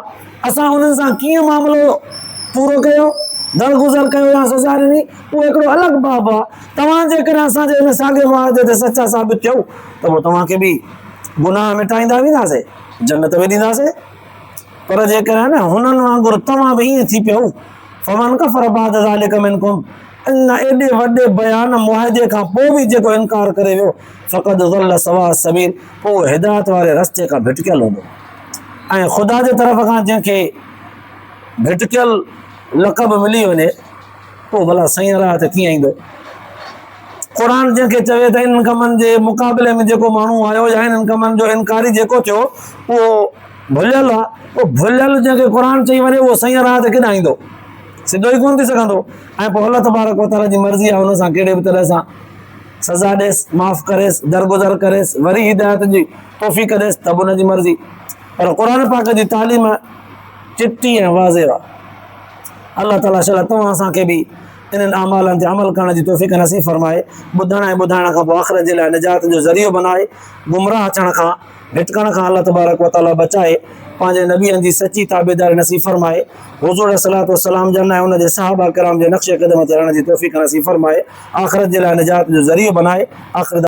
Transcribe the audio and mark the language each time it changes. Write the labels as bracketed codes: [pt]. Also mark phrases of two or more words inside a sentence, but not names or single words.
[sd] असां उन्हनि सां कीअं मामिलो पूरो कयो, दरगुज़र कयो या सज़ा ॾिनी, उहो हिकिड़ो अलॻि बाब आहे। तव्हां जेकॾहिं असांजे हिन साॻिए मुआहिदे ते सचा साबित थियो त पोइ तव्हांखे बि गुनाह मिटाईंदा वेंदासीं, जन्नत बि ॾींदासीं। पर जेकॾहिं न हुननि वांगुरु तव्हां बि ईअं थी पियो, [ar] فمن كفر بعد ذلك منكم, [sd] अञा एॾे वॾे बयान मुआहिदे खां पोइ बि जेको इनकार करे वियो, [ar] فقد ضل سواء السبيل, [sd] पोइ हिदायत वारे रस्ते खां भिटकियल हूंदो। ऐं ख़ुदा जे तरफ़ खां जंहिंखे भिटकियल लक़ब मिली वञे, पोइ भला सही राह ते कीअं ईंदो? क़ुर जंहिंखे चवे त इन्हनि कमनि जे मुक़ाबले में जेको माण्हू आयो या इन्हनि कमनि जो इनकारी जेको थियो उहो भुलियल आहे। पोइ भुलियल जंहिंखे क़ुर चई वञे उहो सही राह ते केॾां ईंदो? सिधो ई कोन थी सघंदो। ऐं पोइ [ar] الله تبارك وتعالى [sd] जी मर्ज़ी आहे हुन सां कहिड़े बि तरह सां सज़ा ॾेसि, माफ़ु करेसि, दरगुज़र करेसि, वरी हिदायत जी तौफ़ीक़ ॾेसि, त बि हुनजी मर्ज़ी। पर क़ुर पाक जी तालीम चिटी ऐं वाज़ेह आहे। अल्लाह ताला शाला तव्हां असांखे बि इन्हनि अमालनि ते अमल करण जी तौफ़ीक़ नसीब फरमाए, ॿुधण ऐं ॿुधाइण खां पोइ आख़िरत जे लाइ निजात जो ज़रियो बनाए, गुमराह अचण खां, भिटकण खां [ar] الله تبارك وتعالى [sd] बचाए, पंहिंजे नबियनि जी सची ताबेदारी नसीब फरमाए, हुज़ूर सलातो सलाम जन ऐं हुन जे सहाबा किराम जे नक्शे क़दम ते हलण जी तौफ़ीक़ नसीब फरमाए, आख़िरत जे लाइ निजात जो ज़रियो बनाए। आख़िर